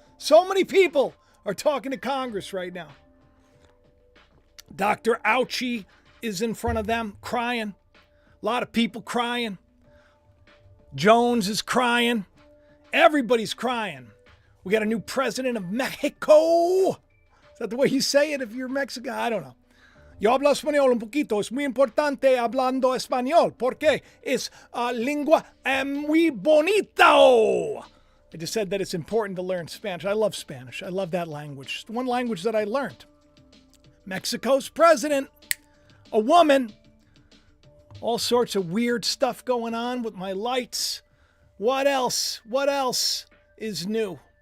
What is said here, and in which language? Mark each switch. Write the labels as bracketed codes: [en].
[en] So many people are talking to Congress right now. Dr. Ouchie is in front of them crying. A lot of people crying. Jones is crying. Everybody's crying. We got a new president of Mexico. Is that the way you say it if you're Mexican? I don't know. [es] Yo hablo español un poquito. Es muy importante hablando español porque es lengua muy bonito. [en] I just said that it's important to learn Spanish. I love Spanish. I love that language. It's the one language that I learned. Mexico's president, a woman. All sorts of weird stuff going on with my lights. What else? What else is new?